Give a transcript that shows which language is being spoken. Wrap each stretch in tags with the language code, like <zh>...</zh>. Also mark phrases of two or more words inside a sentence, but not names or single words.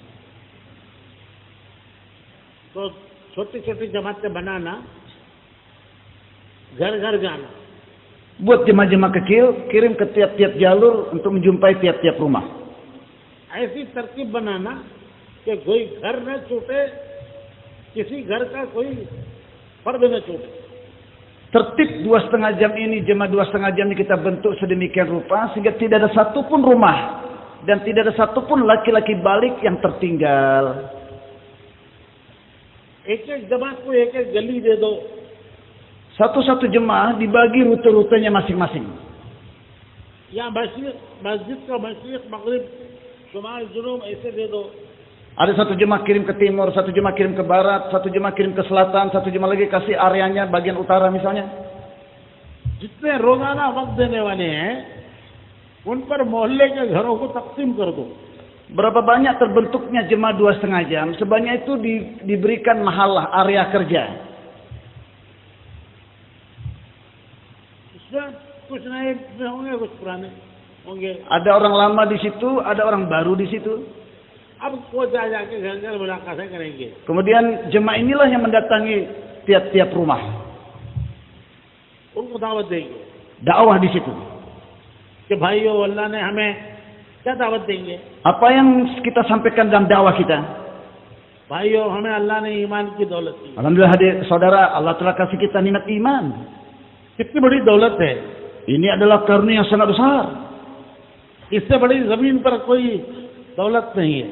<hi>तो छोटी छोटी जमातें बनाना, घर घर जाना.</hi> <id>Buat jemaah-jemaah kecil, kirim ke tiap-tiap jalur untuk menjumpai tiap-tiap rumah.</id> <hi>ऐसी तरकीब बनाना कि कोई घर न छूटे, किसी घर का कोई फर्द न छूटे.</hi> <id>tertib 2,5 jam ini, jemaah 2,5 jam ini kita bentuk sedemikian rupa sehingga tidak ada satupun rumah dan tidak ada satupun laki-laki balik yang tertinggal.</id> <hi>एक-एक जमात को एक-एक गली दे दो.</hi> <id>Satu-satu jemaah dibagi rute-rutenya masing-masing.</id> <hi>या मस्जिद का मशरिक मगरिब शुमाल जुनूब ऐसे दे दो.</hi> <id>Ada satu jemaah kirim ke timur, satu jemaah kirim ke barat, satu jemaah kirim ke selatan, satu jemaah lagi kasih areanya bagian utara misalnya.</id> <hi>जितने रोजाना वक्त देने वाले हैं उन पर मोहल्ले के घरों को तकसीम कर दो.</hi> <id>Berapa banyak terbentuknya jemaah 2,5 jam, sebanyak itu diberikan mahalah area kerja.</id> <hi>उसमें कुछ नए होंगे कुछ पुराने होंगे.</hi> <id>Ada orang lama di situ, ada orang baru di situ.</id> <hi>अब वो जाके घर-घर मुलाकातें करेंगे.</hi> <id>Kemudian jemaah inilah yang mendatangi tiap-tiap rumah.</id> <hi>उनको दावत देंगे.</hi> <id>Dakwah di situ.</id> <hi>कि भाइयों अल्लाह ने हमें क्या दावत देंगे.</hi> <id>Apa yang kita sampaikan dalam dakwah kita?</id> <hi>भाइयों हमें अल्लाह ने ईमान की दौलत दी.</hi> <id>Alhamdulillah hadir saudara, Allah telah kasih kita nikmat iman.</id> <hi>कितनी बड़ी दौलत है.</hi> <id>Ini adalah karunia yang sangat besar.</id> <hi>इससे बड़ी जमीन पर कोई दौलत नहीं है.</hi>